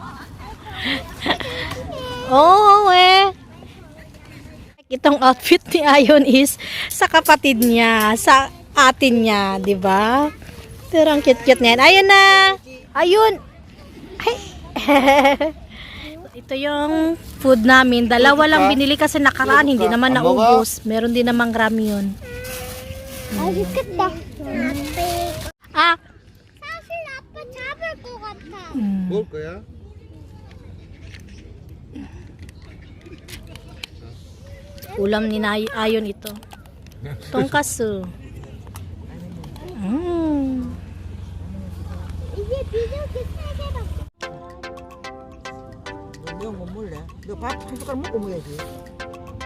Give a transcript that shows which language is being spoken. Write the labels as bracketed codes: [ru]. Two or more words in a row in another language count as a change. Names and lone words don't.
[tl] Oh, itong outfit ni Ayon is sa kapatid niya, sa atin niya, di ba? Pero ang cute-cute niyan. Ayun na! Ayun! Ay! Ito yung food namin. Dalawa lang binili kasi nakaraan. Hindi naman naubos. Meron din namang ramyun. Ah! [ko] 사실 아빠 잡을 것 같아. 먹을 거야? [tl] Ulam ni Ayon ito. Tongkasu. [ko] 이게 비둘기 세 개밖에. 매운 거 먹을래? 너 밥 한 숟갈 먹고 먹어야지.